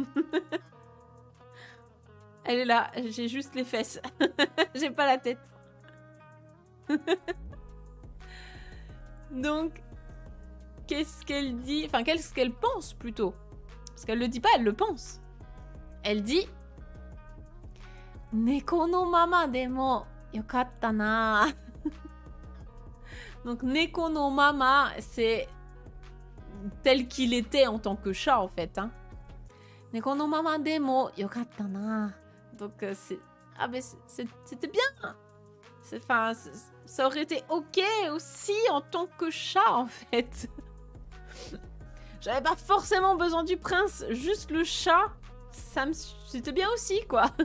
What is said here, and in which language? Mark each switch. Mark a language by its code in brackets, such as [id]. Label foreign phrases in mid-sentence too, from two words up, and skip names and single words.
[fr] Elle est là. J'ai juste les fesses. J'ai pas la tête. Donc, qu'est-ce qu'elle dit? Enfin, qu'est-ce qu'elle pense plutôt? Parce qu'elle le dit pas, elle le pense. Elle dit [ja] 猫のままでもよかったな. Donc, 猫のまま, [fr] c'est tel qu'il était en tant que chat, en fait. Hein. [ja] 猫のままでもよかったな. [fr] Donc, c'est... Ah, mais c'était bien. Enfin, ça aurait été ok aussi en tant que chat, en fait. J'avais pas forcément besoin du prince, juste le chat, c'était bien aussi, quoi.